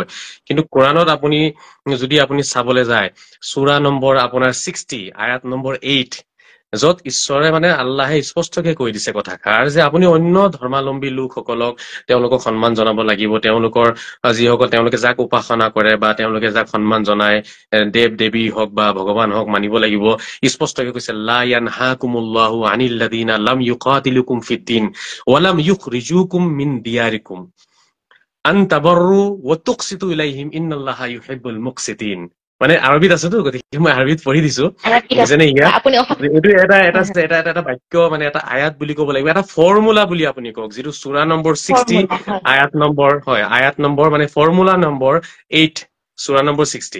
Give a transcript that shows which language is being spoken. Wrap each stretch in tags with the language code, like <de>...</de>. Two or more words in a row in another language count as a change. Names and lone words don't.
<as>কিন্তু কোৰাণত যদি আপুনি চাবলৈ যায়, সূৰা নম্বৰ আপোনাৰ 60, আয়াত নম্বৰ 8, য'ত ঈশ্বৰে মানে আল্লাহে স্পষ্টকে কৈ দিছে কথাষাৰ যে আপুনি অন্য ধৰ্মাৱলম্বী লোকসকলক তেওঁলোকক সন্মান জনাব লাগিব। তেওঁলোকৰ যিসকল তেওঁলোকে যাক উপাসনা কৰে বা তেওঁলোকে যাক সন্মান জনায়, দেৱ দেৱী হওক বা ভগৱান হওক, মানিব লাগিব। স্পষ্টকে কৈছে,</as> <ar>لا ينهاكم الله عن الذين لم يقاتلوكم في الدين ولم يخرجوكم من دياركم. أن تبروهم وتقسطوا إليهم إن الله يحب المقسطين.</ar> <as>মানে আৰবিত আছে তো, গতিকে মই আৰবিত পঢ়ি দিছো, ঠিক আছে বুজিছেনে ইয়াত? আপুনি এইটো এটা বাক্য, মানে এটা আয়াত বুলি ক'ব লাগিব, এটা ফৰ্মুলা বুলি আপুনি কওক, যিটো সূৰা নম্বৰ 60 ফৰ্মুলা হয় আয়াত নম্বৰ, হয় আয়াত নম্বৰ মানে ফৰ্মুলা নম্বৰ 8 সূৰা নম্বৰ 60।</as>